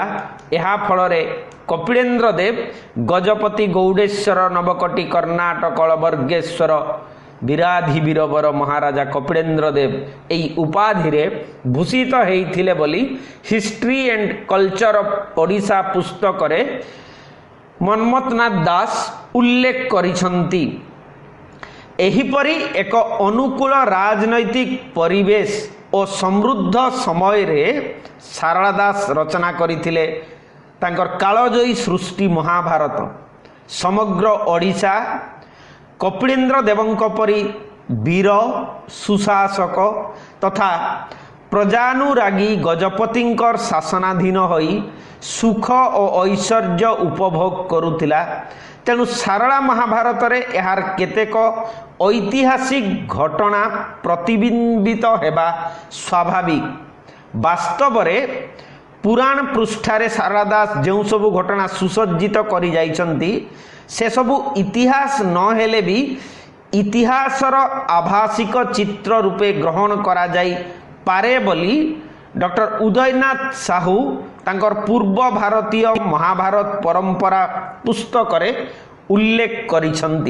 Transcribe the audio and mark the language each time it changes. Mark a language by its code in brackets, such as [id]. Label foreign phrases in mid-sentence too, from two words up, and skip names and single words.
[or] ଏହା ଫଳରେ କପିଳେନ୍ଦ୍ର ଦେବ ଗଜପତି ଗୌଡ଼େଶ୍ୱର ନବକଟି କର୍ଣ୍ଣାଟକ କଳବର୍ଗେଶ୍ୱର ବିରାଧି ବୀରବର ମହାରାଜା କପିଳେନ୍ଦ୍ର ଦେବ ଏହି ଉପାଧିରେ ଭୂଷିତ ହୋଇଥିଲେ ବୋଲି ହିଷ୍ଟ୍ରି ଆଣ୍ଡ କଲଚର ଅଫ ଓଡ଼ିଶା ପୁସ୍ତକରେ ମନ୍ମଥନାଥ ଦାସ ଉଲ୍ଲେଖ କରିଛନ୍ତି। ଏହିପରି ଏକ ଅନୁକୂଳ ରାଜନୈତିକ ପରିବେଶ ଓ ସମୃଦ୍ଧ ସମୟରେ ଶାରଳା ଦାସ ରଚନା କରିଥିଲେ ତାଙ୍କର କାଳଜୟୀ ସୃଷ୍ଟି ମହାଭାରତ ସମଗ୍ର ଓଡ଼ିଶା କପିଳେନ୍ଦ୍ର ଦେବଙ୍କ ପରି ବୀର ସୁଶାସକ ତଥା ପ୍ରଜାନୁରାଗୀ ଗଜପତିଙ୍କର ଶାସନାଧୀନ ହୋଇ ସୁଖ ଓ ଐଶ୍ୱର୍ଯ୍ୟ ଉପଭୋଗ କରୁଥିଲା। ତେଣୁ ସାରଳା ମହାଭାରତ ରେ ଯାର କେତେକ ଐତିହାସିକ ଘଟଣା ପ୍ରତିବିମ୍ବିତ ହେବା ସ୍ୱାଭାବିକ। ବାସ୍ତବ ରେ ପୁରାଣ ପୃଷ୍ଠାରେ ସାରଳା ଦାସ ଯେ ସବୁ ଘଟଣା ସୁସଜ୍ଜିତ କରି ଯାଇଛନ୍ତି ସେ ସବୁ ଇତିହାସ ନ ହେଲେ ବି ଇତିହାସର ଆଭାସିକ ଚିତ୍ର ରୂପେ ଗ୍ରହଣ କରା ଯାଇ ପାରେ ବୋଲି ଡକ୍ଟର ଉଦୟନାଥ ସାହୁ ତାଙ୍କର ପୂର୍ବ ଭାରତୀୟ ମହାଭାରତ ପରମ୍ପରା ପୁସ୍ତକ ରେ ଉଲ୍ଲେଖ କରିଛନ୍ତି।